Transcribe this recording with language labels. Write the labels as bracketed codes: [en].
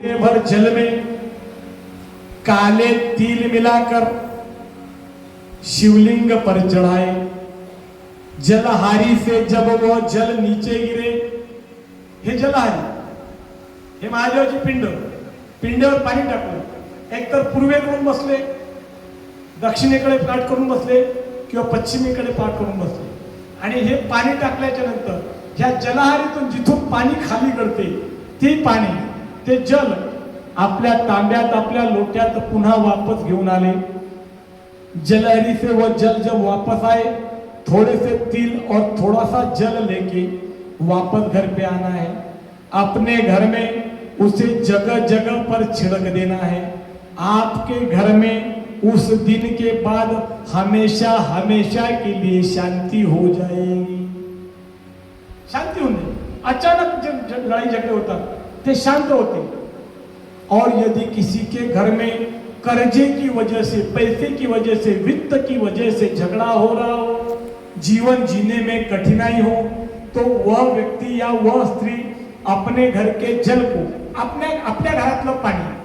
[hi] जल में काले तिल मिलाकर शिवलिंग पर चढ़ाए। जलहारी से जब वो जल नीचे गिरे, हे जलहारी, [mr] हे महादेवाची पिंडवर पाणी टाकलं। एकतर पूर्वेकडून बसले, दक्षिणेकडे पाठ करून बसले किंवा पश्चिमेकडे पाठ करून बसले, आणि हे पाणी टाकल्याच्या नंतर ह्या जलहारीतून जिथून पाणी खाली गळते ते पाणी, ते जल आपल्या तांब्यात, आपल्या लोट्यात पुन्हा वापस घेऊन आले। [hi] जलहरी से वो जल जब वापस आए, थोड़े से तिल और थोड़ा सा जल लेके वापस घर पे आना है। अपने घर में उसे जगह जगह पर छिड़क देना है। आपके घर में उस दिन के बाद हमेशा हमेशा के लिए शांति हो जाएगी। शांति होने, अचानक जब लड़ाई झगड़े होता ते शांत होते। और यदि किसी के घर में कर्जे की वजह से, पैसे की वजह से, वित्त की वजह से झगड़ा हो रहा हो, जीवन जीने में कठिनाई हो, तो वह व्यक्ति या वह स्त्री अपने घर के जल को, [mr] आपल्या घरातलं पाणी,